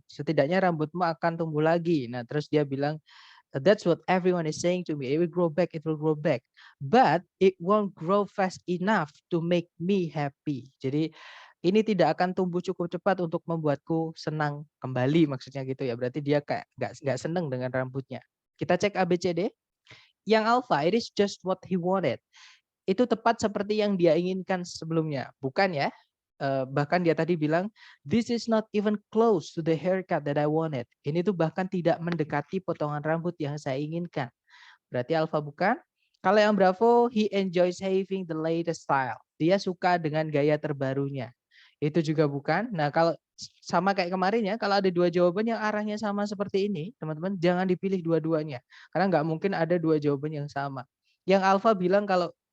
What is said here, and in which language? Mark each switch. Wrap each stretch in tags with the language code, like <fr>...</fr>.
<id>Setidaknya rambutmu akan tumbuh lagi. Nah, terus dia bilang</id> <en>that's what everyone is saying to me. It will grow back, but it won't grow fast enough to make me happy.</en> <id>Jadi ini tidak akan tumbuh cukup cepat untuk membuatku senang kembali, maksudnya gitu ya. Berarti dia kayak nggak senang dengan rambutnya. Kita cek ABCD. Yang alpha,</id> <en>it is just what he wanted.</en> <id>Itu tepat seperti yang dia inginkan sebelumnya, bukan ya? Bahkan dia tadi bilang,</id> <en>this is not even close to the haircut that I wanted.</en> <id>Ini tuh bahkan tidak mendekati potongan rambut yang saya inginkan. Berarti alpha bukan. Kalau yang bravo,</id> <en>he enjoys having the latest style.</en> <id>Dia suka dengan gaya terbarunya. Itu juga bukan. Nah, kalau sama kayak kemarin ya, kalau ada dua jawaban yang arahnya sama seperti ini, teman-teman jangan dipilih dua-duanya. Karena nggak mungkin ada dua jawaban yang sama. Yang alpha bilang kalau</id>